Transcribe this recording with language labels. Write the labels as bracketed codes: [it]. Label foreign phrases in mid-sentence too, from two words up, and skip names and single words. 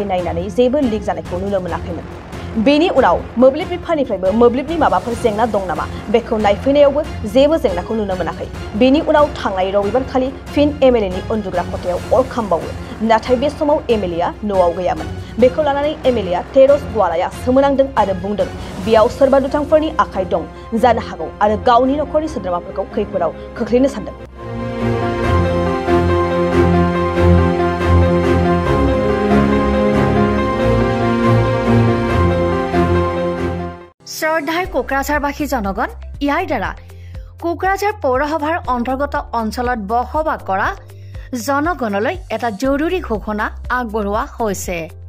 [brx] नायनानै जेबो लिक जानायखौ नुनो मोनाखैमोन बेनि उनाव मोब्लिब बिफाननिफ्रायबो मोब्लिबनि माबाफोर जेंना दं नामा बेखौ नायफैनायावबो जेबो जेंनाखौ नुनो मोनाखै बेनि उनाव थांनाय रबिबारखालि फिन एमएलएनि उन्दुग्रा खथायाव अर खामबावो नाथाय बे समाव एमएलएआ न'आव गैयामोन बेखौ लानानै एमएलएआ तेरस ग्वालाया सोमोनांदों आरो बुंदों बेयाव सोरबा दुथांफोरनि आखाइ दं जानो हागौ आरो गावनि नखरनि सोद्रोमाफोरखौ खैफोदाव खोख्लैनो सानदों [as] শ্ৰদ্ধাৰ কোকৰাঝাৰবাসী জনগণ ইয়াৰ দ্বাৰা কোকৰাঝাৰ পৌৰসভাৰ অন্তৰ্গত অঞ্চলত বসবাস কৰা জনগণলৈ এটা জৰুৰী ঘোষণা আগবঢ়োৱা হৈছে